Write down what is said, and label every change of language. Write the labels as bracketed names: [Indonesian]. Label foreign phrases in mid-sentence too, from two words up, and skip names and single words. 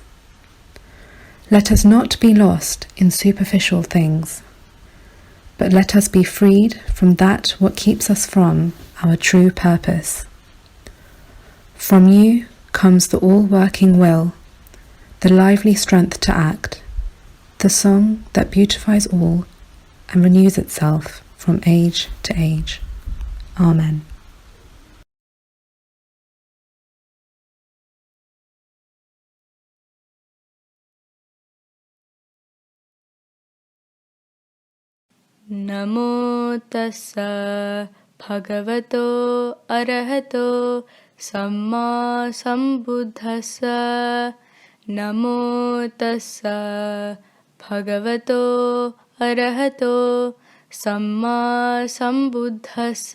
[English] Let us not be lost in superficial things, but let us be freed from that what keeps us from our true purpose. From you comes the all-working will, the lively strength to act, the song that beautifies all and renews itself from age to age. Amen. [Pali] नमो तस्स भगवतो अरहतो सम्मा सम्बुद्धस्स नमो तस्स भगवतो अरहतो सम्मा सम्बुद्धस्स